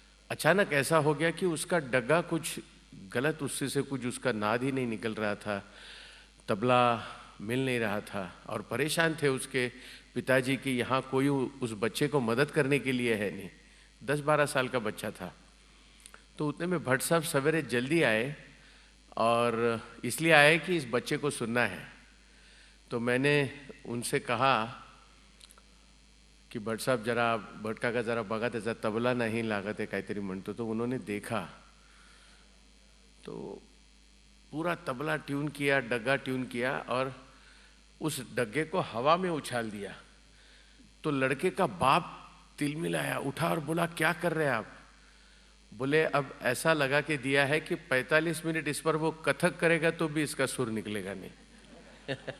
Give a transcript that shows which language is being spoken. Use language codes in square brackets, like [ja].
[hi] अचानक ऐसा हो गया कि उसका डग्गा कुछ गलत, उससे से कुछ उसका नाद ही नहीं निकल रहा था, तबला मिल नहीं रहा था और परेशान थे उसके पिताजी कि यहाँ कोई उस बच्चे को मदद करने के लिए है नहीं। 10-12 साल का बच्चा था। तो उतने में भट्ट साहब सवेरे जल्दी आए और इसलिए आए कि इस बच्चे को सुनना है। तो मैंने उनसे कहा की [mr] भट साहेब जरा भट काका जरा बघा त्याचा तबला नाही लागत आहे काहीतरी म्हणतो। [hi] तो उन्होंने देखा तो पूरा तबला ट्यून किया, डग्गा ट्यून किया और उस डग्गे को हवा में उछाल दिया। तो लड़के का बाप तिलमिलाया, उठा और बोला क्या कर रहे हैं आप? बोले अब ऐसा लगा के दिया है कि 45 मिनट इस पर वो कथक करेगा तो भी इसका सुर निकलेगा नहीं।